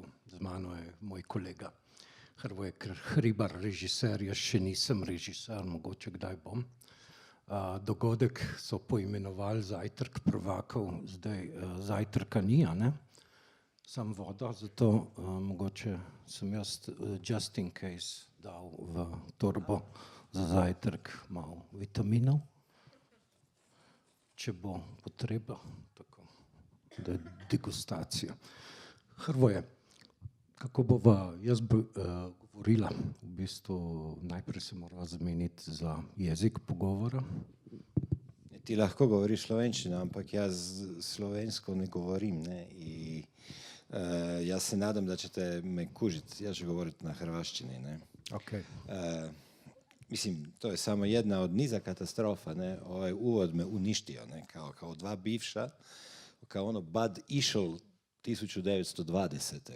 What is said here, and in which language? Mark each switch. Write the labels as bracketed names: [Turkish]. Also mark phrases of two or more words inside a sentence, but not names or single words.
[Slovenian] Z mano je moj kolega Hrvoje Hribar, režiser, jaz še nisem režiser, mogoče kdaj bom. Dogodek so poimenovali Zajtrk prvakov, zdaj zajtrka ni, ne? Sam voda, zato mogoče sem jaz [English] just in case [Slovenian] dal v torbo za zajtrk malo vitaminov, če bo potreba, tako da je degustacija. Hrvoje, kako bova, jaz bi govorila, v bistvu najprej se morava zameniti za jezik pogovora. Ti lahko govoriš slovenščino, ampak jaz slovensko ne govorim, ne, [Croatian] i ja se nadam da ćete me kužiti, ja ću govoriti na hrvaščini, ne. Okay. Mislim, to je samo jedna od niza katastrofa, ne, ovaj uvod me uništio, ne, kao dva bivša, kao ono Bad Ischl 1920.